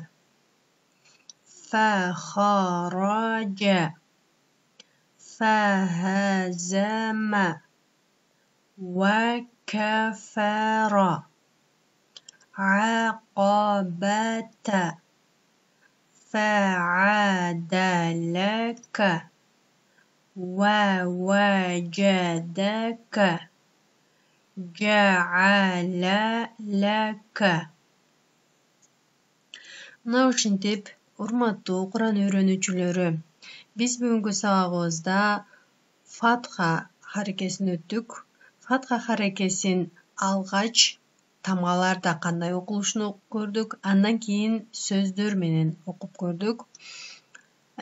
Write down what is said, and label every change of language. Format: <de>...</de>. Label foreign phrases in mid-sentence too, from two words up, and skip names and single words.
<ar>فخرج فهزم وكفر عقبة فعدلك ووجدك جعل لك.</ar> <ky>Мына ушинтип, урматтуу Кур'ан үйрөнүүчүлөрү, биз бүгүнкү сабагыбызда фатха харекесин өттүк. Фатха харекесин алгач тамгаларда кандай окулушун окуп көрдүк, андан кийин сөздөр менен окуп көрдүк.</ky>